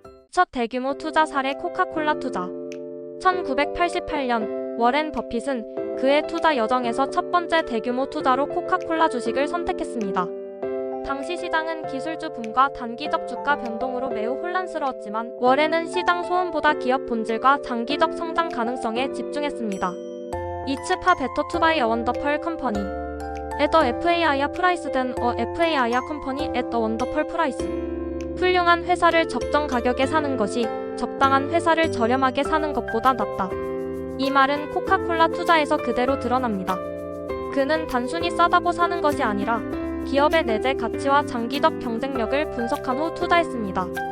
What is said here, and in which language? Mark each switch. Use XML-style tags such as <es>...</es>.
<ko>첫 대규모 투자 사례 코카콜라 투자. 1988년 워렌 버핏은 그의 투자 여정에서 첫 번째 대규모 투자로 코카콜라 주식을 선택했습니다. 당시 시장은 기술주 붐과 단기적 주가 변동으로 매우 혼란스러웠지만 워렌은 시장 소음보다 기업 본질과 장기적 성장 가능성에 집중했습니다.</ko> <en>It's far better to buy a wonderful company at a fair price than a fair company at a wonderful price.</en> <ko>훌륭한 회사를 적정 가격에 사는 것이 적당한 회사를 저렴하게 사는 것보다 낫다. 이 말은 코카콜라 투자에서 그대로 드러납니다. 그는 단순히 싸다고 사는 것이 아니라 기업의 내재 가치와 장기적 경쟁력을 분석한 후 투자했습니다.</ko>